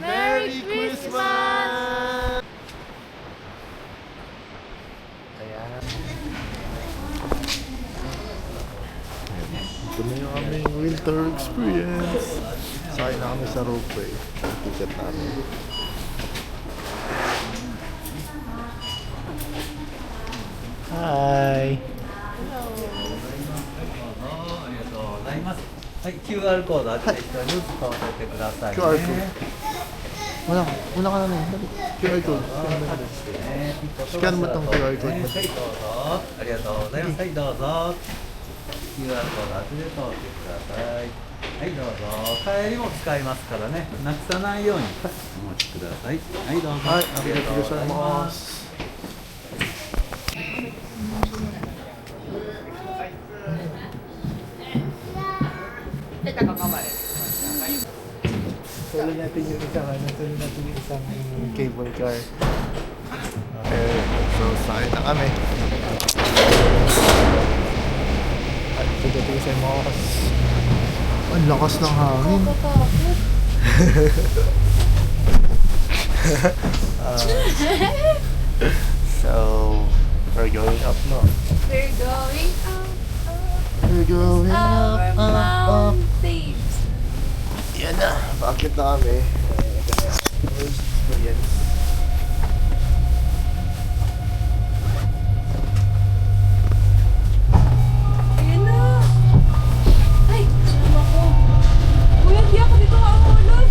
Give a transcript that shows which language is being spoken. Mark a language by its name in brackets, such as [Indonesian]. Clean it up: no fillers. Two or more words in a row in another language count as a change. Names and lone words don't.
[English] Merry Christmas! [Filipino] Ayan. Ito na yung aming [English] winter experience. [Filipino] Sakay na kami sa ropeway. Ang ticket namin. [English] Hi! [Japanese] はい、QR コードあちら一緒に使わせてくださいね。 [English] QR code. [Filipino] Una ka na na. [English] QR code. [Filipino] Scan mo tong [English] QR code. [Japanese] はい、どうぞ。ありがとうございます。はい、どうぞ。 QR コード後で通ってください。はいどうぞ。帰りも使いますからね、なくさないようにお待ちください。はいどうぞ。はい、ありがとうございます。 [Filipino] Tuloy natin yung isang [English] cable car. [Filipino] Okay, so sakay na kami. At pagdating sa Mokas. Ang lakas ng hangin. [English] So, we're going up now. We're going up, We're going our up, up, up. mountains. [Filipino] Yan na, bakit na kami? Ito na, [English] first experience. [Filipino] Ayan na. Ay, sama ko. Kuya, di ako dito makahulog.